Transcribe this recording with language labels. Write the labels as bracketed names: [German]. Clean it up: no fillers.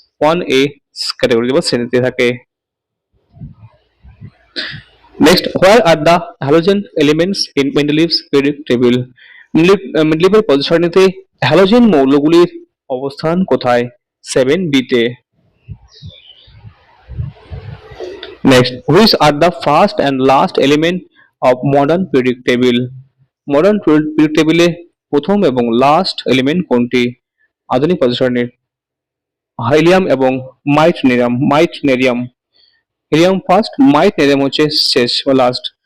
[Bangla] 1A category বা শ্রেণীতে থাকে। [English] Next, where are the halogen elements in Mendeleev's periodic table? [Bangla] মেন্ডেলিভের পর্যায় সারণীতে হ্যালোজেন মৌলগুলির অবস্থান কোথায়? 7B তে। [English] Next, which are the first and last element of modern periodic table? [Bangla] Modern period টেবিলে প্রথম এবং লাস্ট এলিমেন্ট কোনটি আধুনিক পর্যায় সারণীর? হিলিয়াম এবং মাইটনেরিয়াম। হিলিয়াম ফার্স্ট, মাইটনেরিয়াম হচ্ছে শেষ বা লাস্ট।